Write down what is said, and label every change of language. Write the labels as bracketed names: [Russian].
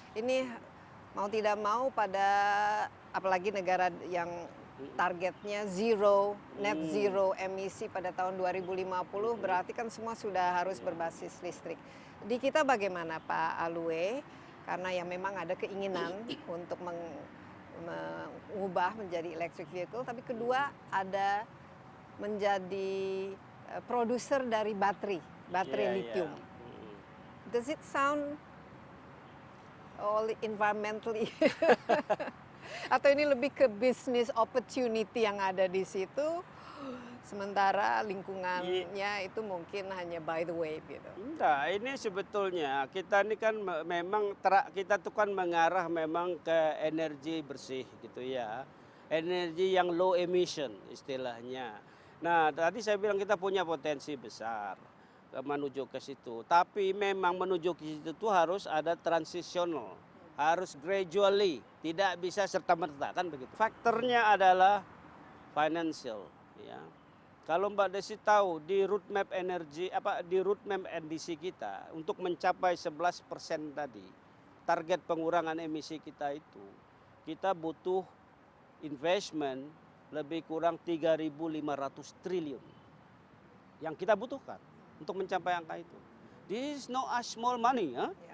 [Indonesian] Ini mau tidak mau pada apalagi negara yang targetnya net zero emisi pada tahun 2050, berarti kan semua sudah harus berbasis listrik. Di kita bagaimana Pak Alwe? Karena yang memang ada keinginan untuk mengubah menjadi electric vehicle, tapi kedua ada menjadi produser dari baterai lithium. [English] Does it sound all environmentally [Indonesian] Atau ini lebih ke business opportunity yang ada di situ, sementara lingkungannya itu mungkin hanya [English] by the way [Indonesian] gitu. Enggak, ini sebetulnya kita ini kan memang kita tuh kan mengarah memang ke energi bersih gitu ya. Energi yang low emission istilahnya. Nah, tadi saya bilang kita punya potensi besar menuju ke situ. Tapi memang menuju ke situ tuh harus ada transitional, harus gradually, tidak bisa serta-merta kan begitu. Faktornya adalah financial ya. Kalau Mbak Desi tahu di roadmap energi di roadmap NDC kita untuk mencapai 11% tadi, target pengurangan emisi kita itu, kita butuh investment lebih kurang 3.500 triliun yang kita butuhkan untuk mencapai angka itu. [English] This is not a small money, ya.